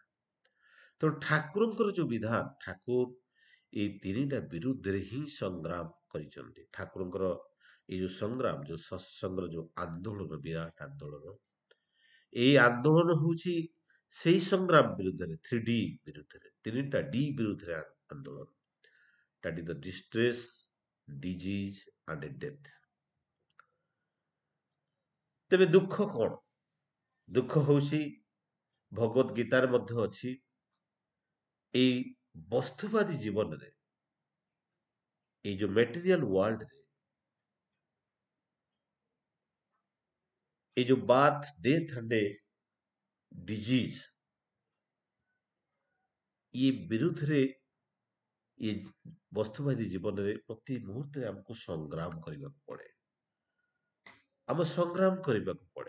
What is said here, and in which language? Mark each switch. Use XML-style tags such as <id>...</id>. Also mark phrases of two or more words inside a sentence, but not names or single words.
<or>ତେଣୁ ଠାକୁରଙ୍କର ଯୋଉ ବିଧାନ, ଠାକୁର ଏଇ ତିନିଟା ବିରୁଦ୍ଧରେ ହିଁ ସଂଗ୍ରାମ କରିଛନ୍ତି। ଠାକୁରଙ୍କର ଏଇ ଯୋଉ ସଂଗ୍ରାମ, ଯୋଉ ସତ୍ସଙ୍ଗର ଯୋଉ ଆନ୍ଦୋଳନ, ବିରାଟ ଆନ୍ଦୋଳନ, ଏଇ ଆନ୍ଦୋଳନ ହଉଛି ସେଇ ସଂଗ୍ରାମ ବିରୁଦ୍ଧରେ, 3D ବିରୁଦ୍ଧରେ, ତିନିଟା ଡି ବିରୁଦ୍ଧରେ ଆନ୍ଦୋଳନ।</or> <en>that is the distress, disease and death।</en> <or>ତେବେ ଦୁଃଖ କଣ? ଦୁଃଖ ହଉଛି, ଭଗବତ ଗୀତାରେ ମଧ୍ୟ ଅଛି, ଏଇ ବସ୍ତୁବାଦୀ ଜୀବନରେ, ଏଇ ଯୋଉ</or> <en>material world,</en> <or>ଏଇ ଯୋଉ</or> <en>birth, death and disease,</en> <or>ଇଏ ବିରୁଦ୍ଧରେ, ଇଏ ବସ୍ତୁବାଦୀ ଜୀବନରେ ପ୍ରତି ମୁହୂର୍ତ୍ତରେ ଆମକୁ ସଂଗ୍ରାମ କରିବାକୁ ପଡେ, ଆମେ ସଂଗ୍ରାମ କରିବାକୁ ପଡେ।</or>